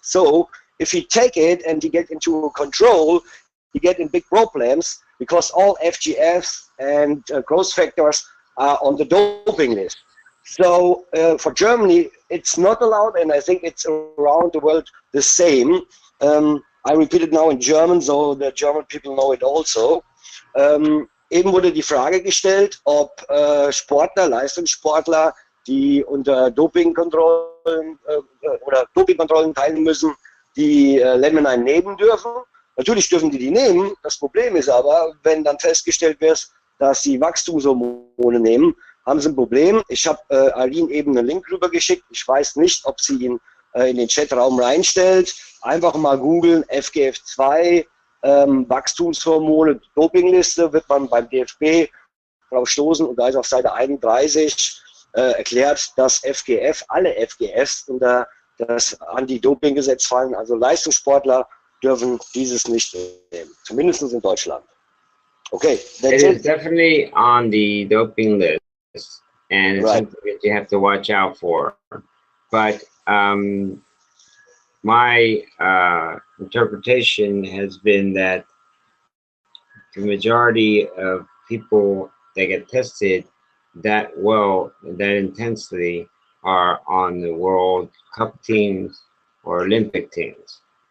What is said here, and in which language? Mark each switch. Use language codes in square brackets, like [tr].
[en] So if he take it and he get into control, he get in big problems because all FGFs and growth factors are on the doping list. So for Germany, it's not allowed, and I think it's around the world the same. I repeat it now in German, so the German people know it also. [de] Eben wurde die Frage gestellt, ob Sportler, Leistungssportler, die unter Dopingkontrollen oder Dopingkontrollen teilnehmen müssen, die Laminine nehmen dürfen. Natürlich dürfen die nehmen. Das Problem ist aber, wenn dann festgestellt wird, dass sie Wachstumshormone nehmen, haben sie ein Problem. Ich habe Aline eben einen Link rüber geschickt. Ich weiß nicht, ob sie ihn in den Chatraum reinstellt. Einfach mal googeln, FGF2, Wachstumshormone, Dopingliste wird man beim DFB drauf stoßen und da ist auf Seite 31 erklärt, dass FGF, alle FGFs unter das Anti-Doping-Gesetz fallen, also Leistungssportler dürfen dieses nicht nehmen, zumindest in Deutschland. [en] Okay, that's it. Is definitely on the doping list, and it's something that you have to watch out for. But my interpretation has been that the majority of people that get tested that well, that intensely, are on the World Cup teams or Olympic teams.